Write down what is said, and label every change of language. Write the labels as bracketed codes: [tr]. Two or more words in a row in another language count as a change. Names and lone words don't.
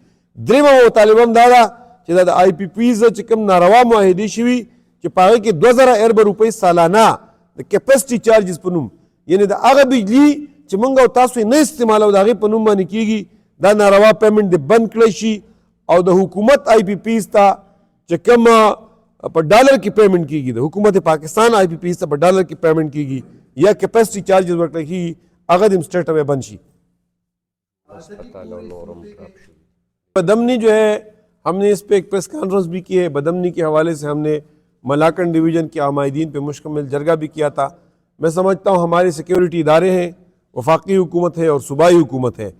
[ps] درېیمه مطالبه هم دا ده چې دا د آئی پی پیز چې کوم ناروا معاهدې شوي چې په هغې کې 2000 ارب روپۍ سالانه د [en] capacity charges [ps] په نوم، یعنې د هغه بجلي چې موږ او تاسو یې نه استعمالو د هغې په نوم باندې کېږي، دا ناروا پیمنټ دې بند کړی شي. او د حکومت آئی پی پیز ته چې کوم په ډالر کې پیمنټ کېږي، د حکومت پاکستان آئی پی پیز ته په ډالر کې پیمنٹ کېږي یا [en] capacity charges [ps] ورکړل کېږي، هغه د [en] straight away [ps] بند شي. [ur] بدمنی جو ہے ہم نے اس پہ ایک پریس کانفرنس بھی کی ہے. بدمنی کے حوالے سے ہم نے ملاکنڈ ڈویژن کے عامائدین پہ مشتمل جرگہ بھی کیا تھا. میں سمجھتا ہوں ہمارے سیکیورٹی ادارے ہیں، وفاقی حکومت ہے اور صوبائی حکومت ہے.